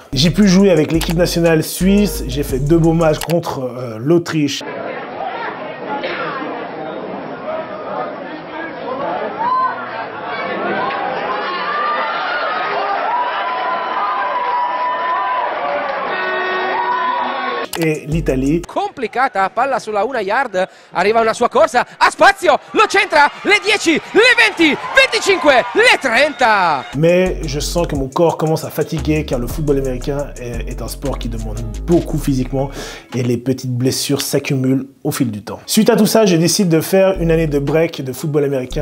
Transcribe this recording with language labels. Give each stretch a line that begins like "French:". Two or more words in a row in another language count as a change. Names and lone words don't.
French: J'ai pu jouer avec l'équipe nationale suisse, j'ai fait 2 beaux matchs contre l'Autriche. E l'Italie.
Italian: Complicata, palla sulla 1 yard, arriva una sua corsa, ha spazio, lo centra,
French: le 10, le 20, 25, le 30. Mais je sens que mon corps commence à fatiguer car le football américain est un sport qui demande beaucoup physiquement et les petites blessures s'accumulent au fil du temps. Suite à tout ça, je décide de faire une année de break de football américain.